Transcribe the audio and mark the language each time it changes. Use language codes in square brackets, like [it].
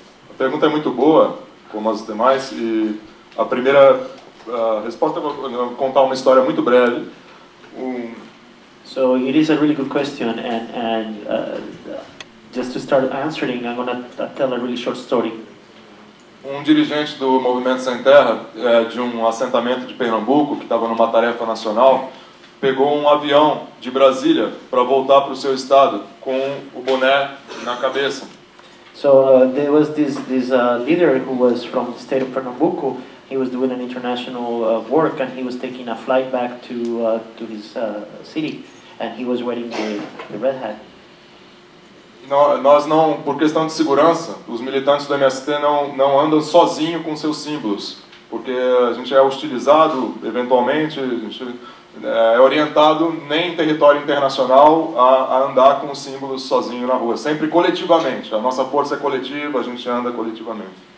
[pt] A pergunta é muito boa, como as demais, e a primeira resposta, eu vou contar uma história muito breve. [en] So it is a really good question, and just to start answering, I'm going to tell a really short story. [pt] Dirigente do Movimento Sem Terra, de um assentamento de Pernambuco, que estava numa tarefa nacional, pegou um avião de Brasília para voltar para o seu estado com o boné na cabeça. [en] So there was this leader who was from the state of Pernambuco. He was doing an international work, and he was taking a flight back to his city, and he was wearing the red hat. [pt] Nós não, por questão de segurança, os militantes do MST não andam sozinhos com seus símbolos, porque a gente é hostilizado, eventualmente, a gente é orientado nem em território internacional a andar com os símbolos sozinho na rua, sempre coletivamente. A nossa força é coletiva, a gente anda coletivamente.